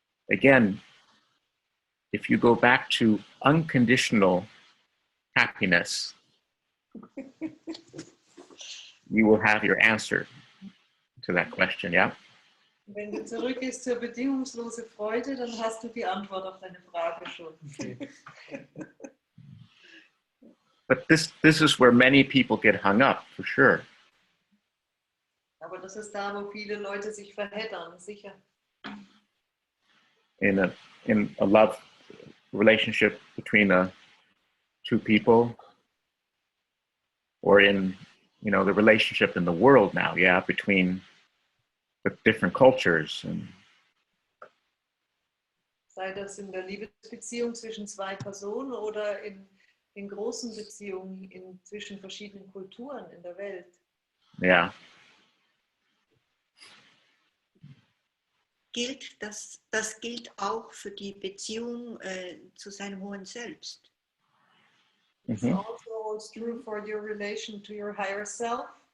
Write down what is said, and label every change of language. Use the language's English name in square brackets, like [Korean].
[English] Again, if you go back to unconditional happiness, you will have your answer to that question, yeah? [German] Wenn du zurückgehst zur bedingungslose Freude, dann hast du die Antwort auf deine Frage schon. [English] Okay. But this is where many people get hung up, for sure. [German] Aber das ist da, wo viele Leute sich verheddern, sicher. [English] In a love relationship between two people, or in the relationship in the world now, yeah, between the different cultures. And [German] Sei das in der Liebesbeziehung zwischen zwei Personen oder in großen Beziehungen zwischen verschiedenen Kulturen in der Welt. [English] yeah. [German] Das gilt auch für die Beziehung zu seinem hohen Selbst. [English] It also holds true for your relation to your higher self.